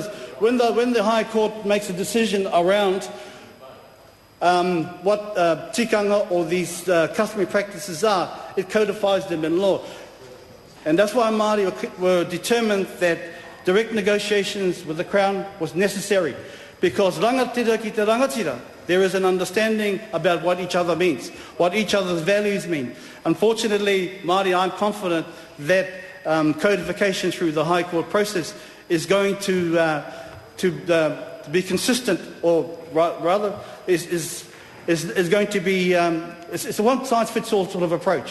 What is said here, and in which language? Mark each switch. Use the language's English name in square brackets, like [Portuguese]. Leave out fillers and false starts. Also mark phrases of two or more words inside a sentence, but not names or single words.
[English] When the High Court makes a decision around what tikanga or these customary practices are, it codifies them in law. And that's why Māori were determined that direct negotiations with the Crown was necessary, because [Māori] rangatira ki te rangatira, [English] there is an understanding about what each other means, what each other's values mean. Unfortunately, Māori aren't confident that codification through the High Court process is going to be consistent, or rather is going to be, it's a one-size-fits-all sort of approach.